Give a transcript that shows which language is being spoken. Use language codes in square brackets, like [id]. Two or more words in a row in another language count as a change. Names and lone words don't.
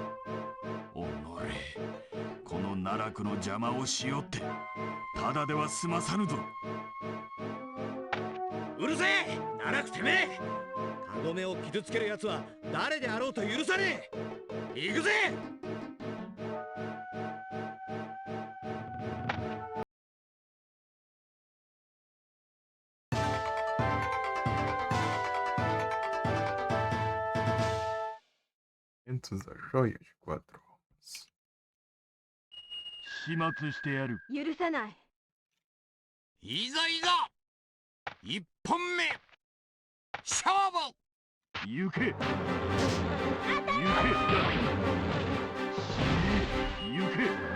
[ja] おのれ、この奈落の邪魔をしよって、ただでは済まさぬぞ。うるせえ、奈落てめえ。カゴメを傷つける奴は誰であろうと許さねえ。行くぜ。 [pt] Ventos da joia de 4 almas. [ja] 始末してやる。許さない。いざいざ一本目勝負。行け。行け。行け。